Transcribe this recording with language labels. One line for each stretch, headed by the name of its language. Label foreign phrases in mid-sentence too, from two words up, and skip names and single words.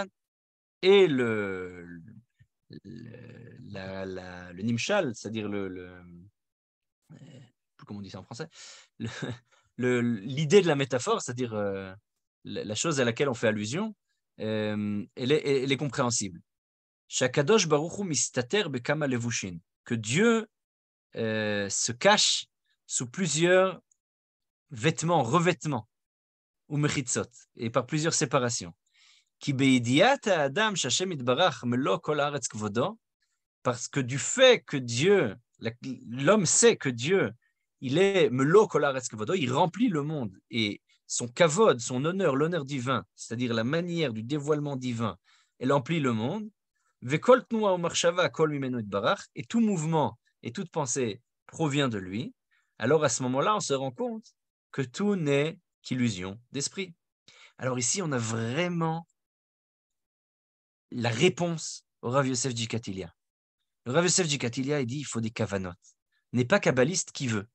French: Et le nimshal, c'est-à-dire comment on dit ça en français, l'idée de la métaphore, c'est-à-dire la chose à laquelle on fait allusion, elle est compréhensible.
Hebrew: שהקדוש ברוך הוא מסתתר בכמה לבושין.
French: Que Dieu se cache sous plusieurs vêtements, revêtements, ou mechitzot, et par plusieurs séparations.
Hebrew: כי בידיעת האדם שהשם יתברך מלא כל הארץ כבודו,
French: parce que du fait que Dieu, l'homme sait que Dieu, il est
Hebrew: מלא כל הארץ כבודו,
French: il remplit le monde, et son kavod, son honneur, l'honneur divin, c'est-à-dire la manière du dévoilement divin, elle remplit le monde.
Hebrew: וכל תנועה ומחשבה כל ממנו יתברך,
French: et tout mouvement et toute pensée provient de lui. Alors à ce moment-là, on se rend compte que tout n'est qu'illusion d'esprit. Alors ici, on a vraiment la réponse au Rav Yosef Jikatilia. Le Rav Yosef Jikatilia, il dit, il faut des kavanot. N'est pas kabbaliste qui veut.